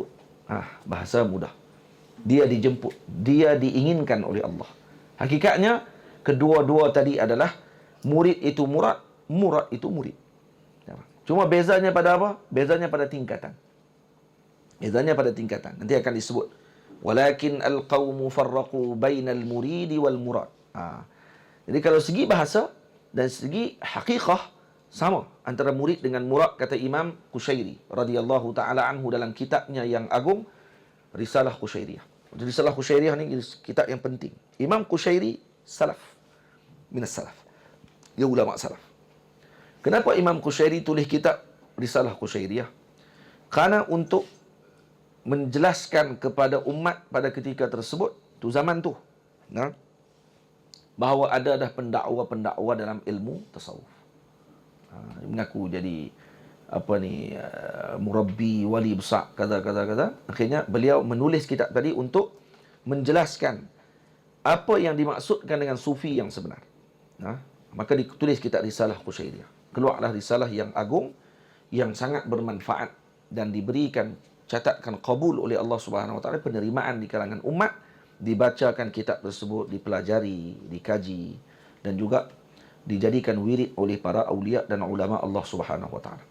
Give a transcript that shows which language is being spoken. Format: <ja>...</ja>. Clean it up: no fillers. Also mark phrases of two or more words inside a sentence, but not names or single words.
<ms>Bahasa mudah. Dia dijemput. Dia diinginkan oleh Allah. Hakikatnya, kedua-dua tadi adalah murid itu murad, murad itu murid. Cuma bezanya pada apa? Bezanya pada tingkatan. Bezanya pada tingkatan. Nanti akan disebut.</ms> <ar>ولكن القوم فرقوا بين المريد والمراد.</ar> <ms>Jadi kalau segi bahasa dan segi hakikah, sama antara murid dengan murad, kata Imam Qushairi</ms> <ar>رضي الله تعالى عنه</ar> <ms>dalam kitabnya yang agung, Risalah Qushairiyah. Risalah Qushairiyah ni kitab yang penting. Imam Qushairi salaf.</ms> <ar>من السلف.</ar> <ms>Dia ulama salaf. Kenapa Imam Qushairi tulis kitab Risalah Qushairiyah? Karena untuk menjelaskan kepada umat pada ketika tersebut, tu zaman tu, bahawa ada pendakwa-pendakwa dalam ilmu tasawuf. Mengaku jadi murabbi, wali besar, kata. Akhirnya beliau menulis kitab tadi untuk menjelaskan apa yang dimaksudkan dengan sufi yang sebenar. Maka ditulis kitab Risalah Qushairiyah. Keluarlah risalah yang agung, yang sangat bermanfaat dan diberikan catatkan qabul oleh Allah</ms> <ar>سبحانه وتعالى,</ar> <ms>penerimaan di kalangan umat, dibacakan kitab tersebut, dipelajari, dikaji dan juga dijadikan wirid oleh para aulia dan ulama Allah</ms> <ar>سبحانه وتعالى.</ar>